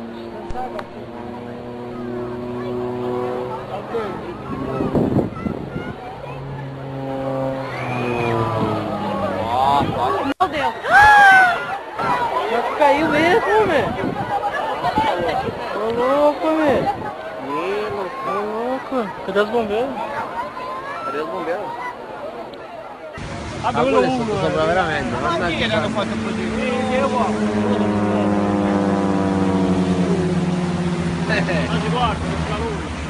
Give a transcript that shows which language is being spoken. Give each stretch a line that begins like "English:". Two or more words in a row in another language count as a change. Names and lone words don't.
Portuguese: Nossa, meu Deus! Caiu mesmo, velho! Tô louco, velho! Tô louco! Cadê os bombeiros? Cadê os bombeiros?
Italian: Ah, quello uno sopra veramente, ma chi è che hanno fatto così? Non si guarda, non fa lui.